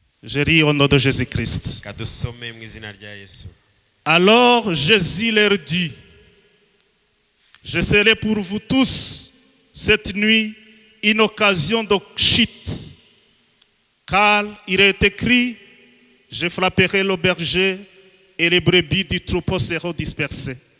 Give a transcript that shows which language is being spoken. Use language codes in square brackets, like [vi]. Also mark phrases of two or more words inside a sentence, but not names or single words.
[fr] Je lis au nom de Jésus-Christ. [rw] kadusome mu izina rya Yesu. [fr] Alors Jésus leur dit, je serai pour vous tous cette nuit une occasion de chute, car il est écrit, je frapperai le berger et les brebis du troupeau seront dispersées.